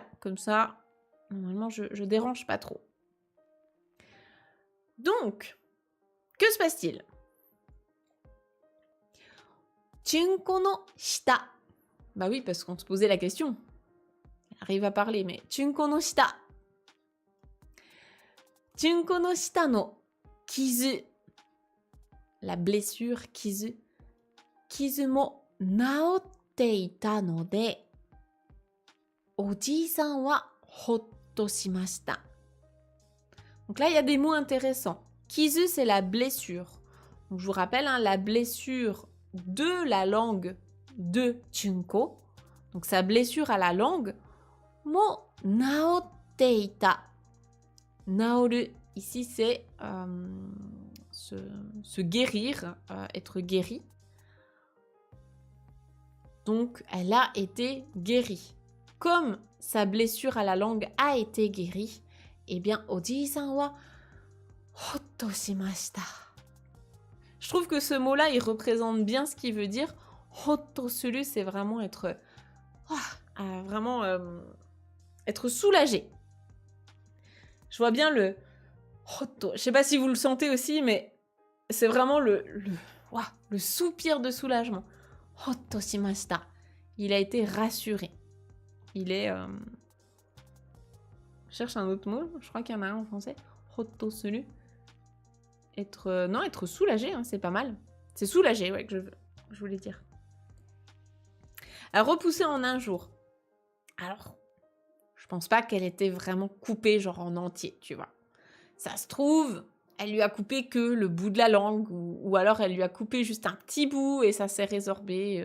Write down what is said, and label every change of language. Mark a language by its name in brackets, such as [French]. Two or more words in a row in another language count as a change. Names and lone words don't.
[French] Comme ça, normalement, je dérange pas trop. Donc, que se passe-t-il? [Japanese] チュン子の舌. [French] Bah oui, parce qu'on se posait la question. Elle arrive à parler, mais [Japanese] チュン子の舌。チュン子の舌の傷. [French] La blessure kizu. [Japanese] 傷も治っていたので, おじさんはほっとしました. [French] Donc là, il y a des mots intéressants. Kizu, c'est la blessure. Donc, je vous rappelle, hein, la blessure de la langue de Chunko. Donc, sa blessure à la langue. [Japanese] も治っていた. Naoru, [French] ici, c'est se guérir, être guéri. Donc, elle a été guérie. Comme sa blessure à la langue a été guérie, eh bien, [Japanese] おじさんはほっとしました. [French] Je trouve que ce mot-là, il représente bien ce qu'il veut dire. [Japanese] ほっとする, [French] c'est vraiment être... être soulagé. Je vois bien le... Hotto. Je sais pas si vous le sentez aussi, mais c'est vraiment le soupir de soulagement. [Japanese] ほっとしました. [French] Il a été rassuré. Il est... Je cherche un autre mot. Je crois qu'il y en a un en français. [Japanese] ほっとする. [French] Être soulagé, hein, c'est pas mal. C'est soulagé, ouais, que je voulais dire. À repousser en un jour. Alors, je pense pas qu'elle était vraiment coupée, genre en entier, tu vois. Ça se trouve, elle lui a coupé que le bout de la langue, ou alors elle lui a coupé juste un petit bout et ça s'est résorbé.